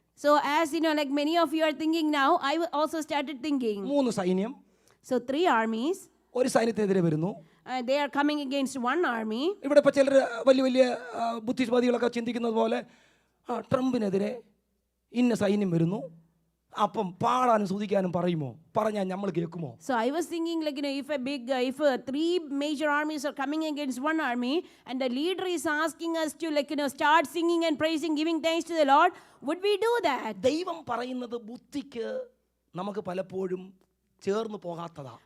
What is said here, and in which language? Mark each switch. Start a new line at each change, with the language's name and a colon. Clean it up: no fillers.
English: So as like many of you are thinking now, I also started thinking.
Malayalam: 3 സൈന്യം.
English: So 3 armies.
Malayalam: ഒരു സൈന്യത്തിനെതിരെ വരുന്നു.
English: They are coming against one army.
Malayalam: ഇവിടെ ഇപ്പോൾ ചിലർ വലിയ ബുദ്ധിവാദികളൊക്കെ ചിന്തിക്കുന്നത് പോലെ ട്രംപിനെതിരെ ഇന്ന സൈന്യം വരുന്നു, അപ്പം പാടാനും സ്തുതിക്കാനും പറയുമോ? പറഞ്ഞാൽ നമ്മൾ കേൾക്കുമോ?
English: So I was thinking if 3 major armies are coming against one army and the leader is asking us to start singing and praising, giving thanks to the Lord, would we do that?
Malayalam: ദൈവം പറയുന്നത് ബുദ്ധിക്ക് നമുക്ക് പലപ്പോഴും ചേർന്ന് പോകാത്തതാ.